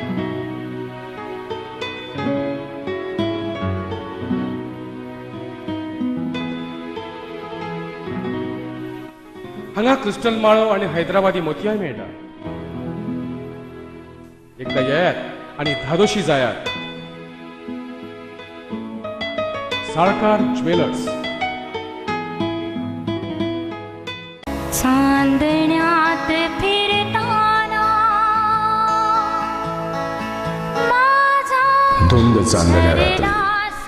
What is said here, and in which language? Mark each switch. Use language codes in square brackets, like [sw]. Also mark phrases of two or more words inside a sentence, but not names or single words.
[kok] हांगा क्रिस्टल माळो आणि हैदराबादी मोतयाय मेळटा. एकदा येयात आणि धादोशी जायात. साळकार ज्वेलर्स. [mr] चांदण्यात फिरताना माझा धुंद चांदण्या रात्री, विलास